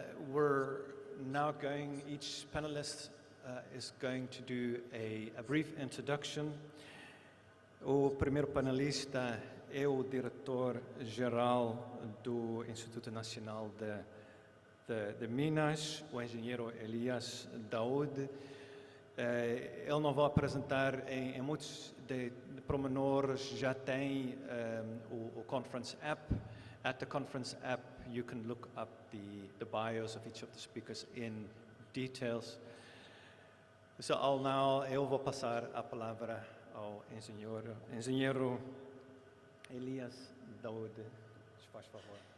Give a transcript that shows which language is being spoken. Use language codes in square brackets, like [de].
[en] We're now each panelist is going to do a brief introduction. [pt] O primeiro panelista é o diretor-geral do Instituto Nacional de Minas, o engenheiro Elias Daoud. Ele não vai apresentar em muitos de pormenores, já tem o Conference App. [en] At the Conference App, you can look up the bios of each of the speakers in details. [pt] So eu vou passar a palavra ao engenheiro Elias Daoud. Se faz favor.